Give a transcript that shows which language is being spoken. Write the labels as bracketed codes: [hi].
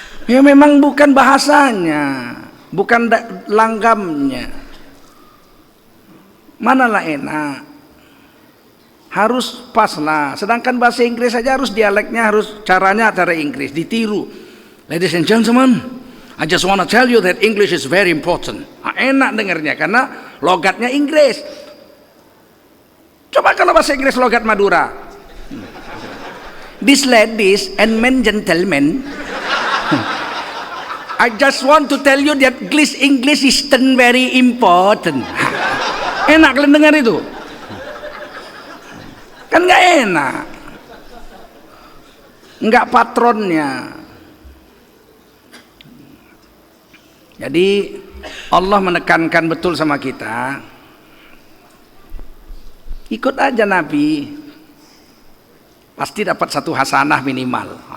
[id] Ya memang bukan bahasanya, bukan langgamnya. Manalah enak. Harus pas lah. Sedangkan bahasa Inggris saja harus dialeknya, harus caranya cara Inggris, ditiru. [en] Ladies and gentlemen, I just want to tell you that English is very important. [id] Enak dengarnya karena logatnya Inggris. Coba kalau bahasa Inggris logat Madura. [en] These ladies and men gentlemen, I just want to tell you that English is very important. [id] Enak kalian dengar itu? Kan nggak enak, nggak patronnya. Jadi Allah menekankan betul sama kita, ikut aja Nabi, pasti dapat satu hasanah minimal.